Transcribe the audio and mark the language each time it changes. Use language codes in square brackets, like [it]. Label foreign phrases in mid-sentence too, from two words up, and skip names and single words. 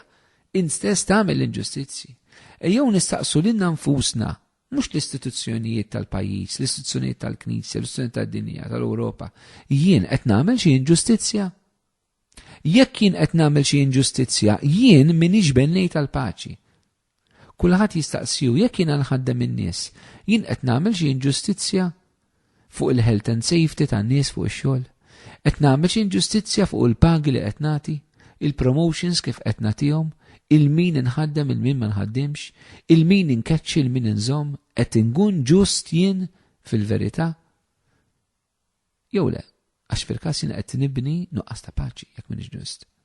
[mt] Int stess tagħmel l-inġustizzji. Ejjew nistaqsu lilna nfusna, mhux l-istituzzjonijiet tal-pajjiż, l-istituzzjonijiet tal-Knisja, l-istituzzjonijiet tad-dinja, tal-Ewropa. Jien qed nagħmel xi inġustizzja? Jekk jien qed nagħmel xi inġustizzja, jien m'iniex bennejt tal-paċi. Kulħadd jistaqsiju jekk jiena nħaddem in-nies, jien qed nagħmel xi inġustizzja fuq il- [en] health and safety [mt] tan-nies fuq ix-xogħol. Qed nagħmel xi inġustizzja fuq il-pagi li qed nagħti, il-promotions kif qed nagħtihom, il-min inħaddem il-min ma nħaddimx, il-min inkeċċi il-min inżomm, qed inkun ġust jien fil-verità. Jew le, għax fil-każ jien qed nibni nuqqas ta' paċi jekk m'iniex ġust.